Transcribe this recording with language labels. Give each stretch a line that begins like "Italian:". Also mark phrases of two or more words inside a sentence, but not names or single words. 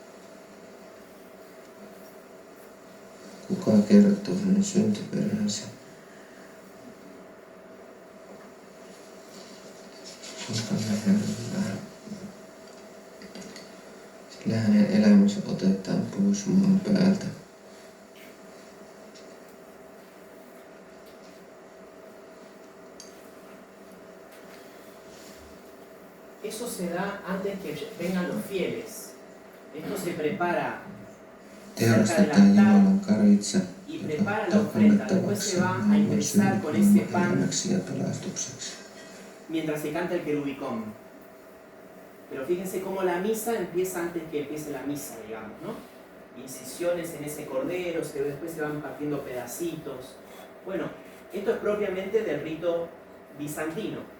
Finnish: Kuka kertoo hänen syntiperänsä? Antamme Herran, sillä hänen elämänsä otetaan pois maan päältä.
Spanish: Eso se da antes que vengan los fieles. Esto se prepara
Finnish: Teurastetaan Jumalan karitsa,
Spanish: y
Finnish: joka
Spanish: prepara la ofrenda. Después
Finnish: kannettavaksi
Spanish: se va a
Finnish: maailman
Spanish: ingresar con ese
Finnish: synnin
Spanish: pan
Finnish: elämäksi ja pelastukseksi.
Spanish: mientras se canta el querubicón. Pero fíjense cómo la misa empieza antes que empiece la misa, digamos, ¿no? Incisiones en ese cordero, después se van partiendo pedacitos. Bueno, esto es propiamente del rito bizantino.